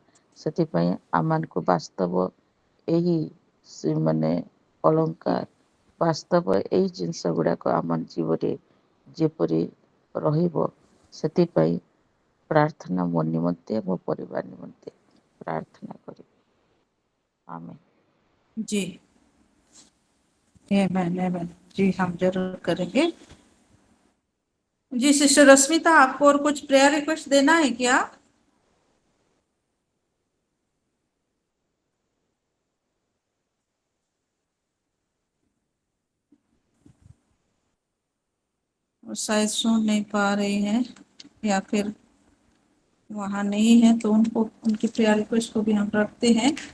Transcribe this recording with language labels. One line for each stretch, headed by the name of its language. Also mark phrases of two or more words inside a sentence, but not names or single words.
Odia: ସେଥିପାଇଁ ଆମମାନଙ୍କୁ ବାସ୍ତବ ଏହି ମାନେ ଅଳଙ୍କାର ବାସ୍ତବ ଏଇ ଜିନିଷ ଗୁଡ଼ାକ ଆମ ଜୀବନରେ ଯେପରି ରହିବ ସେଥିପାଇଁ ପ୍ରାର୍ଥନା ମୋ ନିମନ୍ତେ ମୋ ପରିବାର ନିମନ୍ତେ ପ୍ରାର୍ଥନା କରିବି।
Hindi: आमीन। जी आमीन। जी हम जरूर करेंगे। जी सिस्टर रश्मिता आपको और कुछ
English: prayer request
Hindi: देना है क्या? और शायद सुन नहीं पा रही हैं या फिर वहां नहीं है तो उनको उनकी
English: prayer request
Hindi: को भी हम रखते हैं।